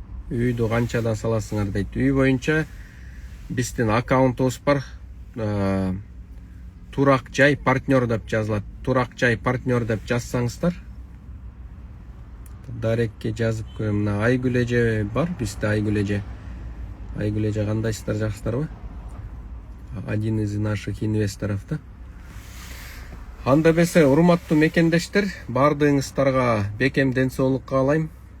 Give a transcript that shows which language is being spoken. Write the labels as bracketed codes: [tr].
[ky] Үйдү канчадан саласыңар дейт. Үй боюнча биздин аккаунтубуз бар. Турак жай партнер деп жазылат. Турак жай партнер деп жазсаңыздар, дарекке жазып коем. Мына Айгүл эже бар, бизде Айгүл эже. Айгүл эже кандайсыздар, жакшысыздарбы? [ru] Один из наших инвесторов да. [ky] Анда бесе, урматтуу мекендештер, бардыгыңыздарга бекем ден соолук каалайм.